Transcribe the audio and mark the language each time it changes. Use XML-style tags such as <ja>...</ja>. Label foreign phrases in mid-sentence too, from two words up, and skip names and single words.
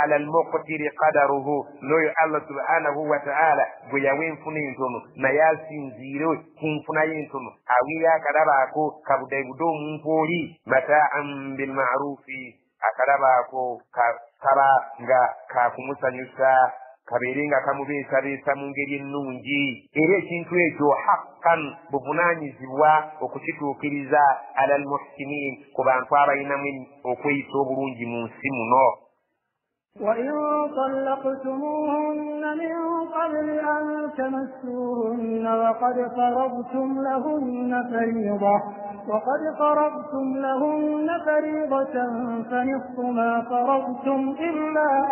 <ar>على المقتر قدره</ar> <lg>n'oyo</lg> <ar>الله سبحانه وتعالى</ar> <lg>gwe yawa enfuna entono naye asinziire ku nfuna y'entono aweeyo akalaba ako kabudabuda omuntu oli</lg> <ar>متاعا بالمعروف</ar> <lg>akalaba ako kaba nga kakumusanyusa kabeere nga kamubeesabeesa mu ngeri ennungi era ekintu ekyo haqqan buvunaanyizibwa okukituukiriza</lg> <ar>على المحسنين</ar> <lg>ku bantu abalinamu okweyisa obulungi mu nsi muno</lg> <ar>وإن طلقتموهن من قبل أن تمسوهن وقد فرضتم لهن فريضة فنصف ما فرضتم إلا</ar>